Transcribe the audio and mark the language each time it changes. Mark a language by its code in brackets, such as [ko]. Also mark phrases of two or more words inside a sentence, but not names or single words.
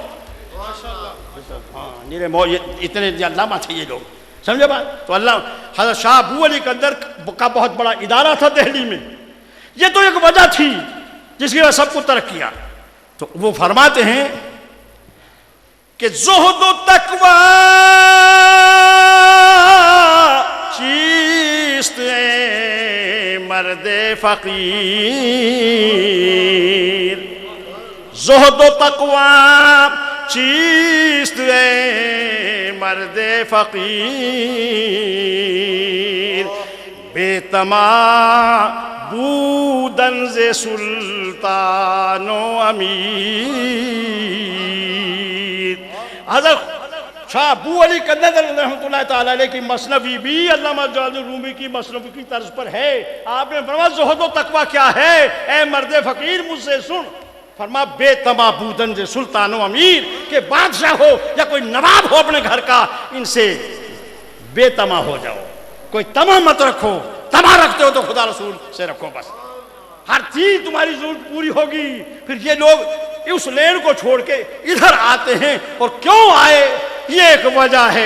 [ur] ہاں اتنے علامہ تھے یہ لوگ، سمجھے بات؟ تو اللہ حضرت شاہ ابو علی قلندر کا بہت بڑا ادارہ تھا دہلی میں. یہ تو ایک وجہ تھی جس کی وجہ سب کو ترک کیا. تو وہ فرماتے ہیں کہ [fa] زہد و تقوی چیست مرد فقیر، زہد و تقوی چیست مرد فقیر، بے تما بودن ز سلطان و امیر. [ur] حضرت شاہ ابو علی قلندر رحمۃ اللہ تعالیٰ علیہ کی مثنوی بھی علامہ جلال رومی کی مثنوی کی طرز پر ہے. آپ نے فرمایا زہد و تقویٰ کیا ہے اے مرد فقیر، مجھ سے سن. فرما [fa] بے تما بودن ز سلطان و امیر، [ur] کہ بادشاہ ہو یا کوئی نواب ہو اپنے گھر کا، ان سے بے تما ہو جاؤ، کوئی تما مت رکھو. تما رکھتے ہو تو خدا رسول سے رکھو، بس ہر چیز تمہاری ضرورت پوری ہوگی. پھر یہ لوگ اس لین کو چھوڑ کے ادھر آتے ہیں، اور کیوں آئے یہ ایک وجہ ہے۔